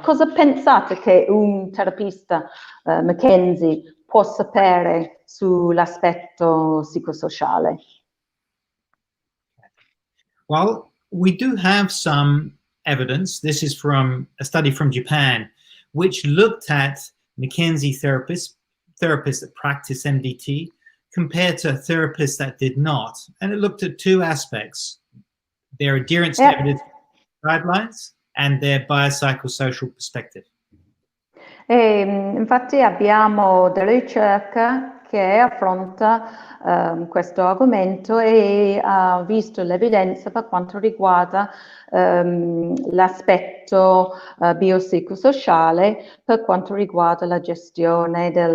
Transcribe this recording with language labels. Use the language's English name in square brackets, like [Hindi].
[Italian] Cosa pensate che un terapista McKenzie può sapere sull'aspetto psicosociale? [English] Well, we do have some evidence. This is from a study from Japan, which looked at McKenzie therapists that practice MDT compared to therapists that did not. And it looked at two aspects: their adherence to evidence guidelines and their biopsychosocial perspective. [Italian] Infatti abbiamo delle ricerche che affronta questo argomento e ha visto l'evidenza per quanto riguarda l'aspetto biopsicosociale per quanto riguarda la gestione